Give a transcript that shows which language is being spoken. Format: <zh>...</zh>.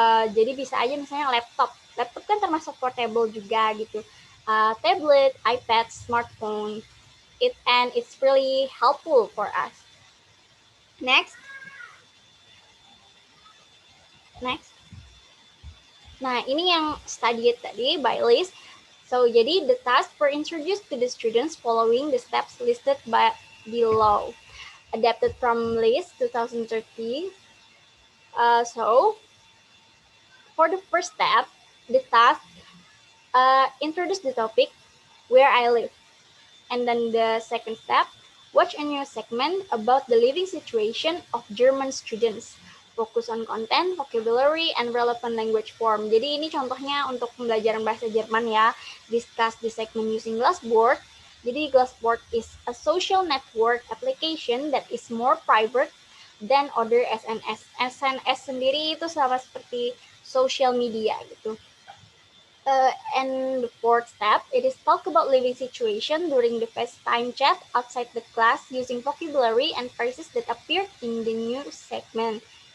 <id>Jadi bisa aja misalnya laptop kan termasuk portable juga gitu.</id> <en>Tablet, iPad, smartphone, it's really helpful for us. Next.</en> <id>Nah, ini yang</id> <en>studied</en> <id>tadi</id> <en>by Liz. So,</en> <id>jadi</id> <en>the tasks were introduced to the students following the steps listed below. Adapted from Liz 2013, So, for the first step, the task, introduce the topic, where I live. And then the second step, watch a new segment about the living situation of German students. Fokus on content, vocabulary, and relevant language form.</en> <id>Jadi ini contohnya untuk pembelajaran bahasa Jerman ya.</id> <en>Discuss the segment using Glassboard.</en> <id>Jadi</id> <en>Glassboard is a social network application that is more private than other SNS.</en> <id>SNS sendiri itu sama seperti social media gitu.</id> <en>And the fourth step, it is talk about living situation during the FaceTime chat outside the class using vocabulary and phrases that appeared in the new segment.</en>